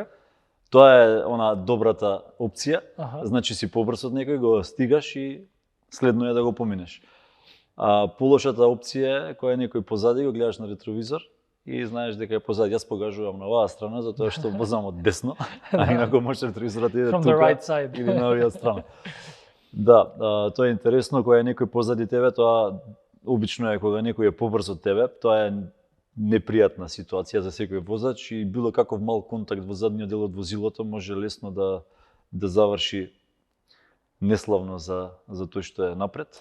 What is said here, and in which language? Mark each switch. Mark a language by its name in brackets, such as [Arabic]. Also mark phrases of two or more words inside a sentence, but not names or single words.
[Macedonian] тоа е она добрата опција. Аха. Значи си побрз од некој, го стигаш и следно е да го поминеш. Полошата опција е која е некој позади, го гледаш на ретровизор и знаеш дека е позади. Јас погажувам на оваа страна затоа што возам од десно, а инаку може ретровизорот да иде [English] From [Macedonian] тука [English] the right side. [Macedonian] или на оваа страна. Да, тоа е интересно кога е некој позади тебе, тоа обично е кога некој е побрз од тебе, тоа е непријатна ситуација за секој возач и било каков мал контакт во задниот дел од возилото може лесно да заврши неславно за тој што е напред.